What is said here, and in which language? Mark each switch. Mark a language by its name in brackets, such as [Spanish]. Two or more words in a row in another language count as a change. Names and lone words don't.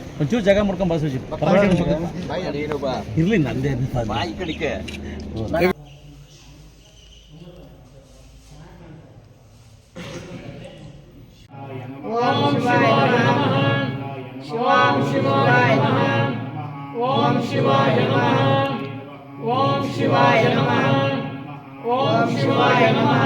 [Kannada] ಒಂಚೂರು ಜಾಗ ಮಾಡ್ಕೊಂಡು ಬಸ್ ಇರಲಿ ನಂದೇ ಬಾಯಿ ಕಡಿಕೆ [Sanskrit] ಓಂ ಶಿವಾಯ ನಮಃ ಓಂ ಶಿವಾಯ ನಮಃ ಓಂ ಶಿವಾಯ ನಮಃ ಓಂ ಶಿವಾಯ ನಮಃ